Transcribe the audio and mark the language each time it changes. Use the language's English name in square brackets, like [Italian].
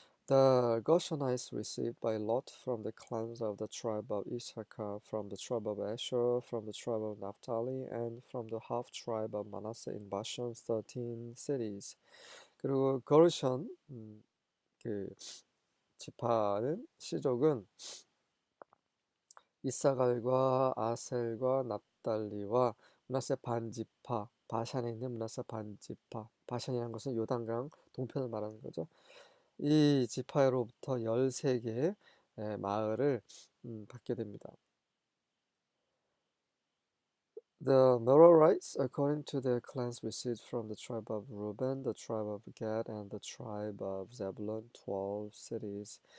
[English] The Gershonites received by lot from the clans of the tribe of Issachar, from the tribe of Asher, from the tribe of Naphtali, and from the half tribe of Manasseh in Bashan's 13 cities. [Korean] 그리고 거르션 그 지파는 시족은 이사갈과 아셀과 납달리와 므낫세 반지파, 바산에 있는 므낫세 반지파, 바산이라는 것은 요단강 동편을 말하는 거죠. 이 지파로부터 13개의 마을을 받게 됩니다. [English] The Merarites, according to their clans, received from the tribe of Reuben, the tribe of Gad, and the tribe of Zebulun 12 cities.